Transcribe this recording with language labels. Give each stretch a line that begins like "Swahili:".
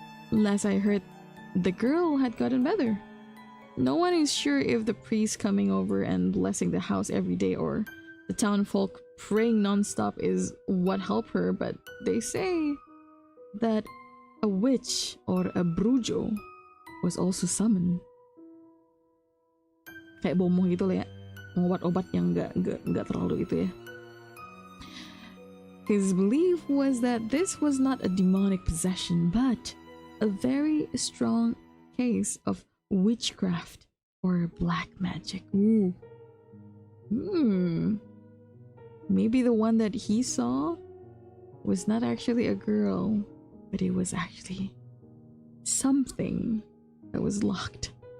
English: Last I heard, the girl had gotten better. No one is sure if the priest coming over and blessing the house every day or the town folk praying non-stop is what helped her, but they say that a witch or a brujo was also summoned.
Indonesian: Kayak bomoh gitu lah ya. Obat-obat yang nggak terlalu itu ya.
English: His belief was that this was not a demonic possession, but a very strong case of witchcraft or black magic. Ooh. Maybe the one that he saw was not actually a girl, but it was actually something that was locked.